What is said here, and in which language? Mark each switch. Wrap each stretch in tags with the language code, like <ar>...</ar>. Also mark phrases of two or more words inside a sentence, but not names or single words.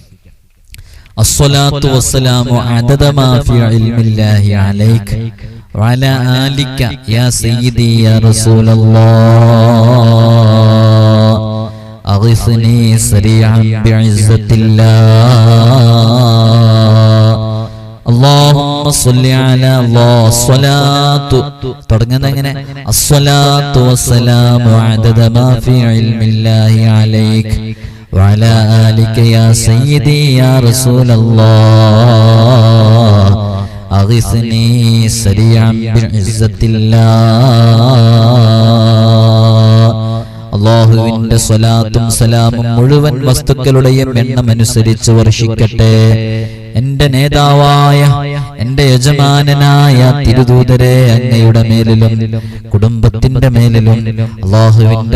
<ar>الصلاة والسلام عدد ما في علم الله عليك وعلى آلك يا سيدي يا رسول الله أغثني سريعا بعزة الله اللهم صل على الله الصلاة</ar> <ml>തുടങ്ങുന്നത് എങ്ങനെ</ml> <ar>الصلاة والسلام عدد ما في علم الله عليك وعلى آلك يا سيدي يا رسول الله أغثني سريعا بعزة الله.</ar> <ml>അല്ലാഹുവിന്റെ സ്വലാത്തും സലാമും മുഴുവൻ വസ്തുക്കളുടെയും എണ്ണമനുസരിച്ച് വർഷിക്കട്ടെ. എന്റെ നേതാവായ എന്റെ യജമാനനായ തിരുദൂതരെ അങ്ങയുടെ മേലിലും കുടുംബത്തിന്റെ മേലിലും അല്ലാഹുവിന്റെ</ml>